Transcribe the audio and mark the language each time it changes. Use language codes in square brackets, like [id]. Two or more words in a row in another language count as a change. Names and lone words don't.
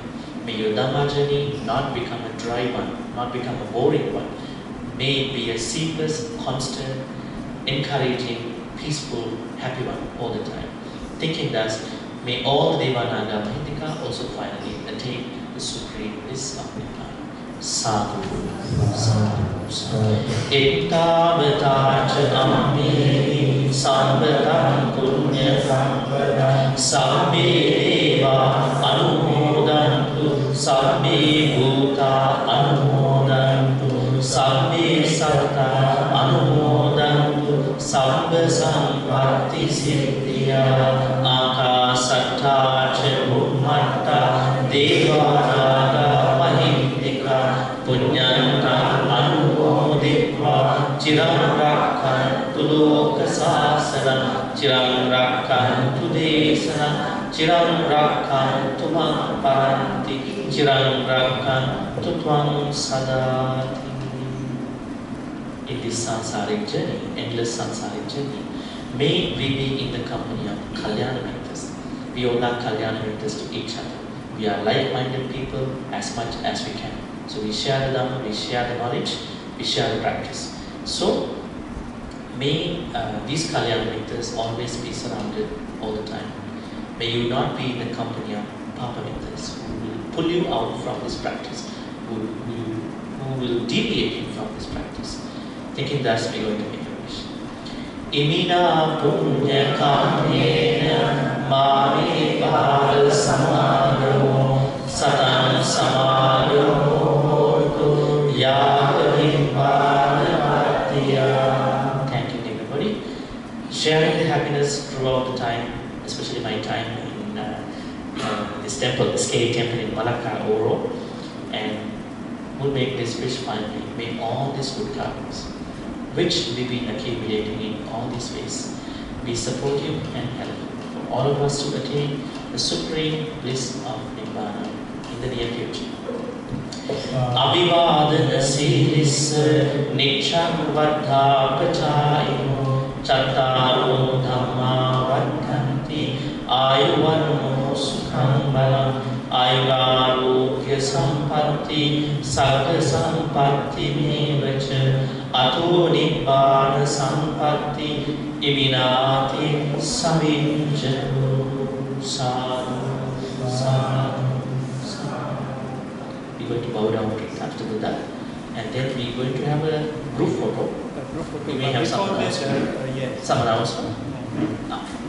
[en] May your Dhamma journey not become a dry one, not become a boring one. May it be a seamless, constant, encouraging, peaceful, happy one all the time. Thinking thus, may all the [pi] Deva, Naga, Mahitika [en] also finally attain the supreme bliss of Nibbana. [pi] Sadhu, sadhu, sadhu. Ettavatacha ammeni sambatam punya sampada sabbe deva anumodantu sabbe bhuta anumodantu sabbe satta anumodantu sabba sampatti siddhya akasatta ca bhummatta devanaga mahitika punyanta anumoditva chiram rakkantu loka sasana chiram rakkantu desana chiram rakkantu mam paranti chiram rakkantu tvam sadati. [en] In this samsaric journey, endless samsaric journey, may we be in the company of [pi] Kalyana Mitas. [en] We all are [pi] Kalyana Mitas [en] to each other. We are like-minded people as much as we can. So we share the Dhamma, we share the knowledge, we share the practice. So may these [pi] Kalyana Mitas [en] always be surrounded all the time. May you not be in the company of [pi] Papa Mitas [en] who will pull you out from this practice, who will deviate you from this practice. Thinking thus, we are going to make a wish. [pi] Imina punya kamena mami pada samagamo satam samagamo hotu yagarimpana patiya. [en] Thank you, everybody. Sharing the happiness throughout the time, especially my time in this temple, SK temple in Malacca, Oro, and we'll make this wish finally. May all these good karmas, which we've been accumulating in all these ways, be supportive and helpful for all of us to attain the supreme bliss of Nibbana in the near future. [pi] Abhivadana Siddhissa Nityam Vaddha Pachayino Chattaro Dhamma Vaddhanti Ayuvarno Sukham Balam Ayurarogya Sampatti Sagga Sampatti Mevacha Ato Nibbana Sampatti Iminati Savinjatu. Sadhu, sadhu, sadhu. [en] We're going to bow down after that, and then we're going to have a group photo. We may have some announcement. Yes. Some announcement.